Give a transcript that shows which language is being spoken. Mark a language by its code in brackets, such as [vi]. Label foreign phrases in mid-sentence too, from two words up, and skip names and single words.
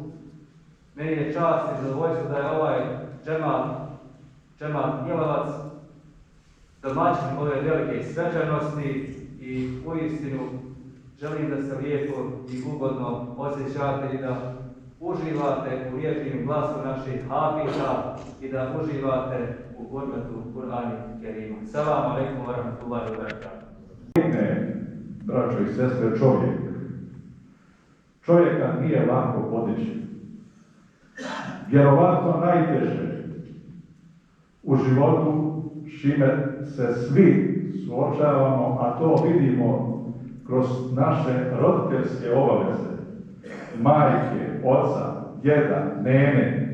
[bs] Meni je čast i zadovoljstvo da je ovaj džemat Gnjilavac domaćin ove velike svečanosti i uistinu želim da se lijepo i ugodno osjećate i da uživate u lijepim glasu naših hafiza i da uživate u hurmetu Kur'ana i Kerima. [ar] سلام عليكم ورحمة الله وبركاته. [bs] Braćo i sestre, čovjeka nije lako podići. Vjerovatno najteže u životu s čime se svi suočavamo, a to vidimo kroz naše roditeljske obaveze, majke, oca, djeda, nene.